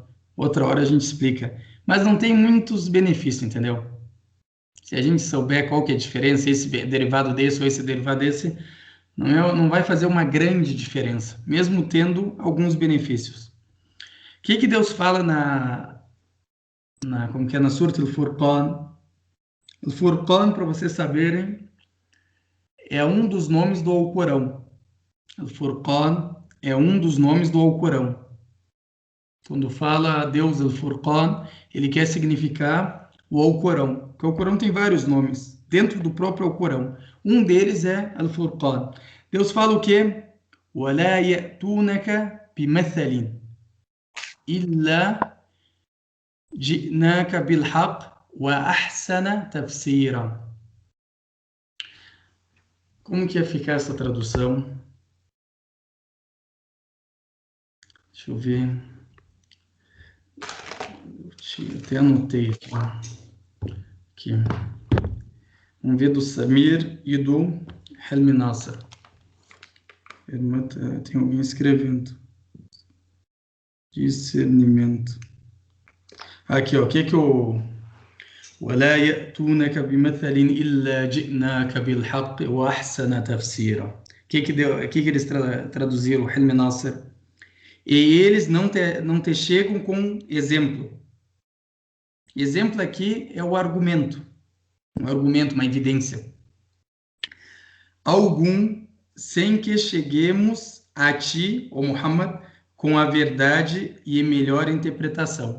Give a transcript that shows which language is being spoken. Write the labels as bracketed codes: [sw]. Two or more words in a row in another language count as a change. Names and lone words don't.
[pt] Outra hora a gente explica. Mas não tem muitos benefícios, entendeu? Se a gente souber qual que é a diferença, esse derivado desse ou esse derivado desse, não vai fazer uma grande diferença, mesmo tendo alguns benefícios. O que Deus fala como que é na Surat al-Furqan? Al-Furqan, para vocês saberem, é um dos nomes do Alcorão. Al-Furqan é um dos nomes do Alcorão. Quando fala Deus Al-Furqan, ele quer significar o Alcorão, porque o Alcorão tem vários nomes, dentro do próprio Alcorão. Um deles é Al-Furqan. Deus fala o quê? [ar] وَلَا يَأْتُونَكَ بِمَثَلٍ إِلَّا جِئْنَاكَ بِالْحَقِّ وَأَحْسَنَ تَفْسِيرًا. [pt] Como que ia ficar essa tradução? Deixa eu ver. Eu até anotei aqui. Vamos ver do Samir e do Helmi Nasser. Tem alguém escrevendo. Discernimento. Aqui, ó. O que o [ar] ولا يأتونك بمثل إلا جئناك بالحق وأحسن تفسيرا. [pt] O que eles traduziram, o Helmi Nasser? E eles não te chegam com exemplo. Exemplo aqui é o argumento. Um argumento, uma evidência. Algum, sem que cheguemos a ti, ó Muhammad, com a verdade e melhor interpretação.